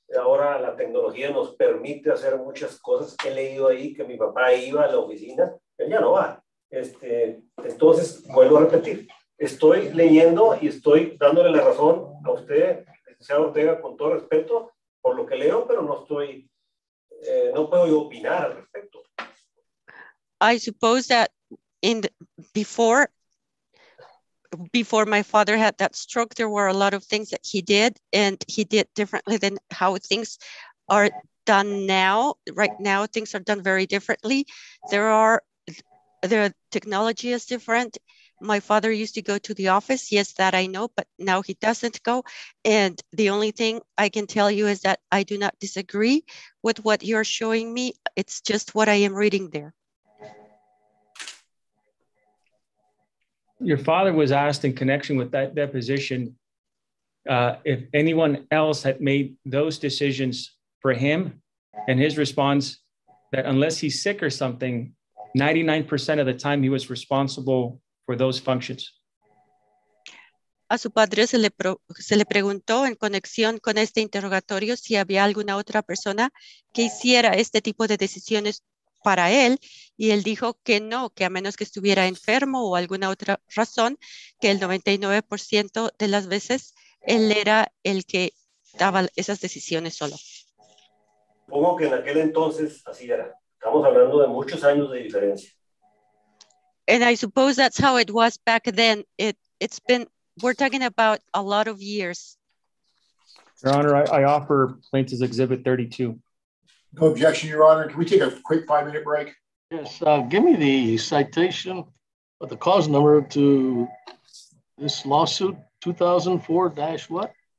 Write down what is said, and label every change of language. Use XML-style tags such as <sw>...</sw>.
<es>Ahora la tecnología nos permite hacer muchas cosas. He leído ahí que mi papá iba a la oficina, él ya no va. Entonces, vuelvo a repetir, estoy leyendo y estoy dándole la razón a usted, licenciado Ortega, con todo respeto por lo que leo, pero no puedo yo opinar al respecto.</es> <en>I suppose that before my father had that stroke, there were a lot of things that he did, and he did differently than how things are done now. Right now, things are done very differently. The technology is different. My father used to go to the office. Yes, that I know, but now he doesn't go. And the only thing I can tell you is that I do not disagree with what you're showing me. It's just what I am reading there. Your father was asked in connection with that deposition if anyone else had made those decisions for him, and his response that unless he's sick or something, 99% of the time he was responsible for those functions.</en> <es>A su padre se le preguntó en conexión con este interrogatorio si había alguna otra persona que hiciera este tipo de decisiones para él, y él dijo que no, que a menos que estuviera enfermo o alguna otra razón, que el 99% de las veces él era el que daba esas decisiones solo. Supongo que en aquel entonces así era. Estamos hablando de muchos años de diferencia.</es> <en>And I suppose that's how it was back then. We're talking about a lot of years. Your Honor, I offer Plaintiff's Exhibit 32. No objection, Your Honor. Can we take a quick 5-minute break? Yes, give me the citation of the cause number to this lawsuit, 2004-what?</en>